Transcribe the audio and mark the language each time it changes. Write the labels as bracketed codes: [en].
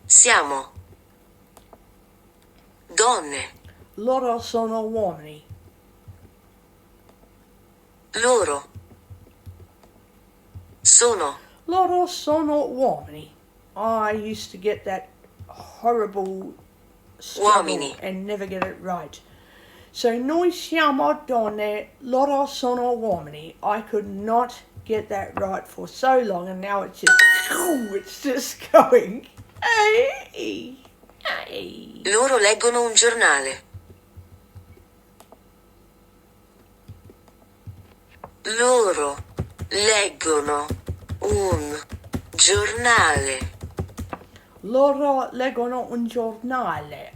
[it] siamo donne. Loro sono uomini. Loro sono, Loro sono uomini. [en] I used to get that horrible struggle [it] Uomini. [en] and never get it right. [it] So noi siamo donne, loro sono uomini. [en] I could not get that right for so long, and now it's just going. Hey, hey. [it] loro leggono un giornale. Loro leggono un giornale. Loro leggono un giornale.